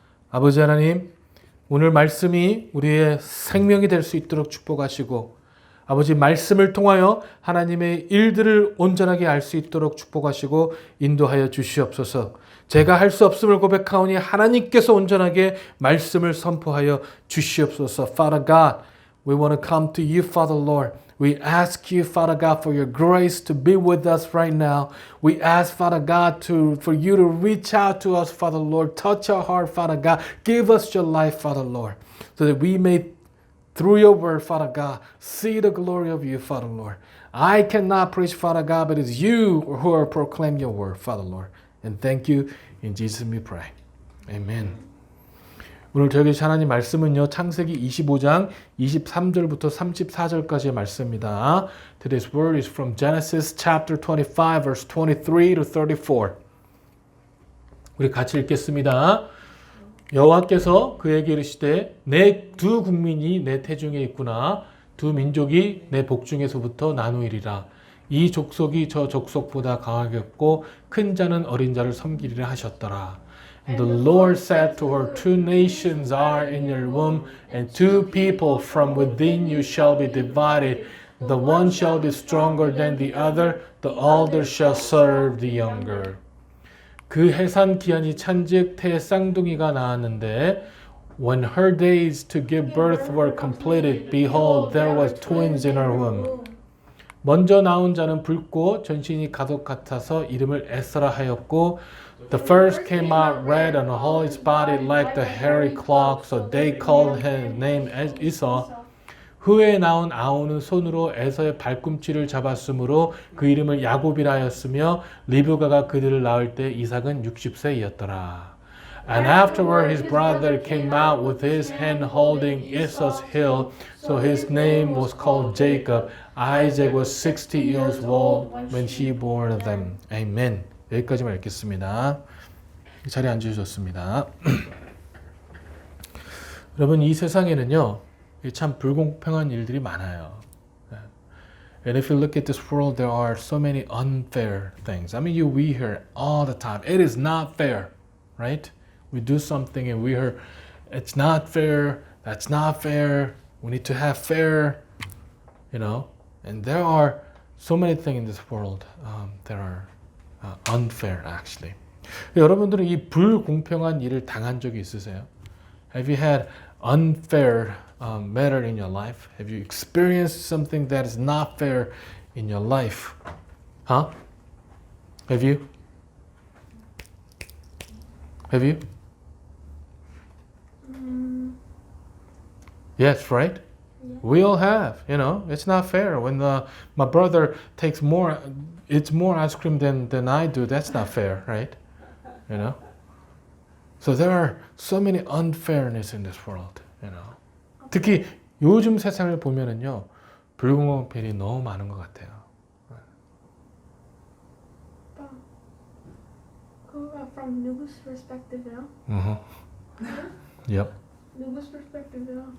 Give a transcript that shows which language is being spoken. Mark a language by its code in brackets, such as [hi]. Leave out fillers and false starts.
[ko] 아버지 하나님, 오늘 말씀이 우리의 생명이 될 수 있도록 축복하시고 아버지 말씀을 통하여 하나님의 일들을 온전하게 알 수 있도록 축복하시고 인도하여 주시옵소서. 제가 할 수 없음을 고백하오니 하나님께서 온전하게 말씀을 선포하여 주시옵소서. [en] Father God, we want to come to you, Father Lord. We ask you, Father God, for your grace to be with us right now. We ask, Father God, for you to reach out to us, Father Lord. Touch our heart, Father God. Give us your life, Father Lord, so that we may, through your word, Father God, see the glory of you, Father Lord. I cannot preach, Father God, but it's you who are proclaim your word, Father Lord. And thank you. In Jesus we pray. Amen. [ko] 오늘 저에게 하나님 말씀은요. 창세기 25장 23절부터 34절까지의 말씀입니다. [en] Today's word is from Genesis chapter 25 verse 23 to 34. [ko] 우리 같이 읽겠습니다. 여호와께서 그에게 이르시되 내 두 국민이 내 태중에 있구나. 두 민족이 내 복중에서부터 나누이리라. 이 족속이 저 족속보다 강하겠고 큰 자는 어린 자를 섬기리라 하셨더라. [en] And the Lord said to her, two nations are in your womb, and two people from within you shall be divided. The one shall be stronger than the other, the older shall serve the younger. [ko] 그 해산 기한이 찬즉 태에 쌍둥이가 나왔는데, [en] when her days to give birth were completed, behold, there was twins in her womb. [ko] 먼저 나온 자는 붉고 전신이 가독 같아서 이름을 에스라 하였고, [en] the first came out red and all his body like the hairy clock, so they called his name Esau. [ko] 후에 나온 아우는 손으로 에서의 발꿈치를 잡았으므로 그 이름을 야곱이라 하였으며 리브가가 그들을 낳을 때 이삭은 60세이었더라. [en] And afterward his brother came out with his hand holding Esau's heel, so his name was called Jacob. Isaac was 60 years old when he bore them. Amen. [ko] 여기까지만 읽겠습니다. 자리에 앉으셨습니다. 여러분, 이 세상에는요, 참 불공평한 일들이 많아요. [en] And if you look at this world, there are so many unfair things. I mean, we hear all the time, it is not fair, right? We do something and we hear, it's not fair, that's not fair, we need to have fair, you know. And there are so many things in this world that are unfair, actually. [ko] 여러분들은 이 불공평한 일을 당한 적이 있으세요? [en] Have you had unfair matter in your life? Have you experienced something that is not fair in your life? Huh? Have you? Have you? Yes, right? Yeah. We all have, you know, it's not fair. When my brother takes more, it's more ice cream than I do, that's not fair, right? You know? So there are so many unfairness in this world, you know. [ko] 특히 요즘 세상을 보면은요, 불공평이 너무 많은 것 같아요. [en] From 누구's perspective요? Yep. 누구's perspective요?